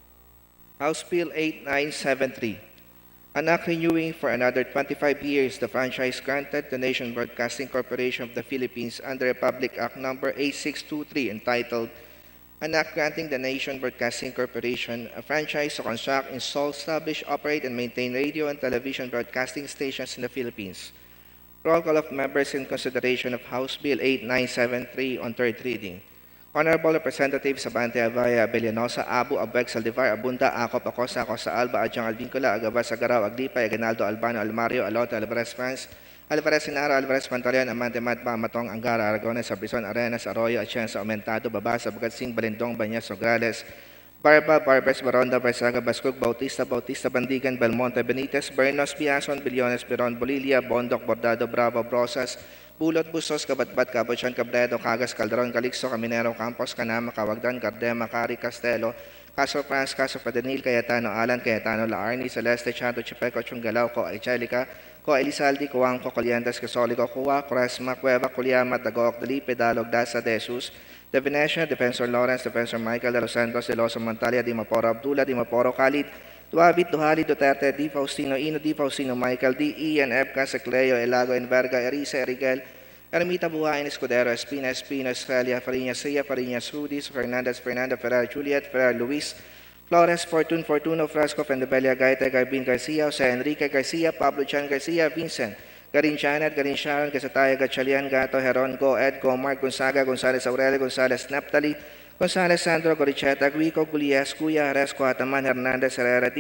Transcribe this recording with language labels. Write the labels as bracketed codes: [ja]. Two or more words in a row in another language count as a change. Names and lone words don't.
[en] House Bill 8973, an act renewing for another 25 years the franchise granted to Nation Broadcasting Corporation of the Philippines under Republic Act Number 8623, entitled An Act Granting the Nation Broadcasting Corporation a franchise to construct, install, establish, operate, and maintain radio and television broadcasting stations in the Philippines. Roll call of members in consideration of House Bill 8973 on third reading. Honorable Representatives Abante Avaya, Abellanosa, Abu, Abeg, Saldivar, Abunda, Acop, Acosta, Acosta Alba, Adjang Alvincula, Agabas, Agaraw, Aglipay, Aguinaldo, Albano, Almario, Alota, Alvarez, France, Alvarez, Sinara, Alvarez, Pantaleon, Amante, Matba, Matong, Angara, Aragones, Abrison, Arenas, Arroyo, Atienza, Aumentado, Babasa, Bagatsing, Balindong, Banyas, Nograles, Barba, Barbers, Baronda, Barsaga, Bascog, Bautista, Bautista, Bandigan, Belmonte, Benitez, Bernos, Biason, Billones, Biron, Bolilia, Bondoc, Bordado, Bravo, Brosas, Bulot, Bustos, Kabatbat, Cabochan, Cabredo, Cagas, Calderon, Calixto, Caminero, Campos, Canama, Cawagdan, Cardema, Cari, Castelo, Caso France, Caso Padanil, Cayetano, Alan, Cayetano, Laarni, Celeste, Chato, Chipeco, Chungalao, Co, Angelica, Co, Elizalde, Coangco, Coliandas, Casolico, Cuwa, Curesma, Cueva, Culiama, Dagoc, Delipe, Dalog, Dasa, De Jesus, De Venecia, Defensor Lawrence, Defensor Michael, De Los Santos, De Loso, Montalia, Di Maporo, Abdullah, Di Maporo, Khalid, Duabit, Duhali, Duterte, Di Faustino, Ino, Di Faustino, Michael, D. Ian, Epca, Secleo, Elago, Enverga, Erisa, Erigel, Ermita, Buhain, Escudero, Espina, Espino, Estrella, Fariñas, Sia, Fariñas, Rudis, Fernandez, Fernanda, Ferrer, Juliet, Ferrer, Luis, Flores, Fortun, Fortuno, Frasco, Fendebelia, Gaita, Garbin Garcia, Jose Enrique Garcia, Pablo Chan Garcia, Vincent, Garin Janet, Garin Sharon, Gasataya, Gatchalian, Gato, Heron, Go, Ed, Go, Mark, Gonzaga, Gonzales Aurelio, Gonzales Naptali, Gonzales Sandro, Goricheta, Guico, Gulias, Cuya, Aresco, Ataman, Hernandez, Herrera, D.